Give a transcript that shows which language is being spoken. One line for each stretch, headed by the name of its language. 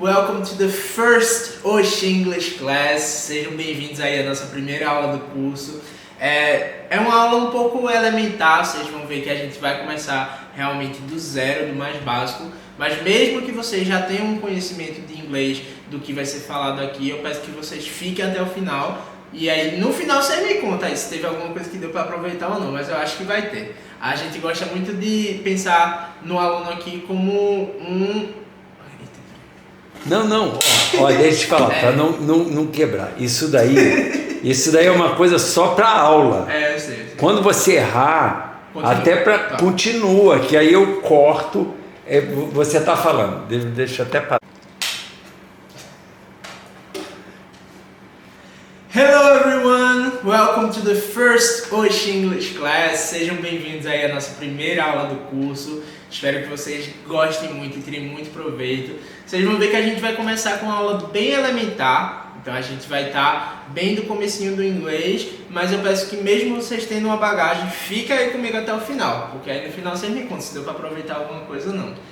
English: Welcome to the first Oxi English class.
Portuguese: Sejam bem-vindos aí à nossa primeira aula do curso. É uma aula um pouco elementar, vocês vão ver que a gente vai começar realmente do zero, do mais básico. Mas mesmo que vocês já tenham um conhecimento de inglês do que vai ser falado aqui, eu peço que vocês fiquem até o final. E aí no final você me conta aí se teve alguma coisa que deu para aproveitar ou não, mas eu acho que vai ter. A gente gosta muito de pensar no aluno aqui como um... Não, ó, deixa eu te falar, para não quebrar. Isso daí é uma coisa só para aula. Eu sei. Quando você errar, Continua. até para Tá. Continua, que aí eu corto. Você está falando, deixa eu até parar.
English: Hello everyone! Welcome to the first Oxi English class.
Portuguese: Sejam bem-vindos aí à nossa primeira aula do curso. Espero que vocês gostem muito e tirem muito proveito. Vocês vão ver que a gente vai começar com uma aula bem elementar. Então a gente vai estar bem do comecinho do inglês, mas eu peço que mesmo vocês tendo uma bagagem, fica aí comigo até o final, porque aí no final vocês me contam se deu para aproveitar alguma coisa ou não.